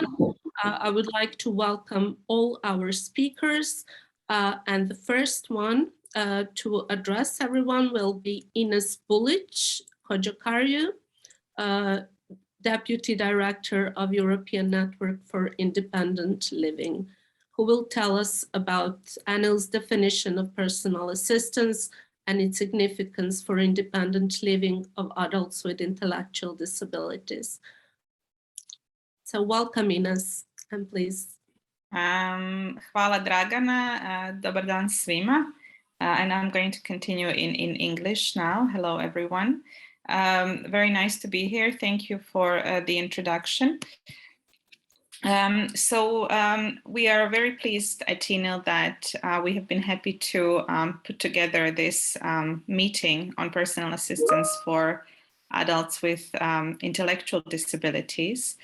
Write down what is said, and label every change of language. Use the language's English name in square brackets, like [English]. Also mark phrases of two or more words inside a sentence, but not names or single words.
[English] I would like to welcome all our speakers, and the first one to address everyone will be Ines Bulic Cojocariu, Deputy Director of European Network for Independent Living, who will tell us about ENIL's definition of personal assistance and its significance for independent living of adults with intellectual disabilities. So welcome, Ines, and please. [Serbian] Hvala Dragana, dobar dan svima. [English] And I'm going to continue in English now. Hello, everyone. Very nice to be here. Thank you for the introduction. We are very pleased at ENIL that we have been happy to put together this meeting on personal assistance for adults with intellectual disabilities.